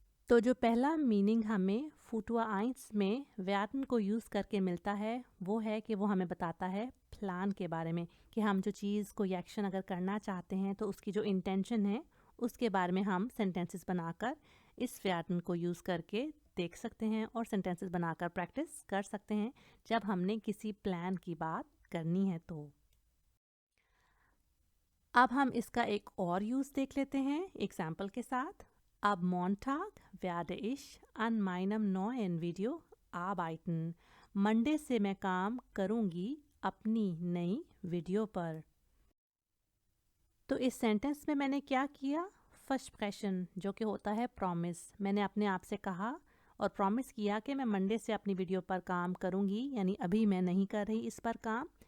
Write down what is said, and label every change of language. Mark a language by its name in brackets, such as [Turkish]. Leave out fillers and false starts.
[Hindi] तो जो पहला मीनिंग हमें फुटुआ आइंस में व्याकरण को यूज़ करके मिलता है वो है कि वो हमें बताता है प्लान के बारे में, कि हम जो चीज़ कोई एक्शन अगर करना चाहते हैं तो उसकी जो इंटेंशन है उसके बारे में हम सेंटेंसेस बनाकर इस व्याकरण को यूज़ करके देख सकते हैं और सेंटेंसेस बनाकर प्रैक्टिस कर सकते हैं जब हमने किसी प्लान की बात करनी है। तो अब हम इसका एक और यूज़ देख लेते हैं एग्जाम्पल के साथ। [German] Ab Montag werde ich an meinem neuen Video arbeiten. [Hindi] Monday से मैं काम करूंगी अपनी नई वीडियो पर। तो इस सेंटेंस में मैंने क्या किया, फर्स्ट जो कि होता है प्रॉमिस, मैंने अपने आप से कहा और प्रॉमिस किया कि मैं मंडे से अपनी वीडियो पर काम करूंगी, यानी अभी मैं नहीं कर रही इस पर काम।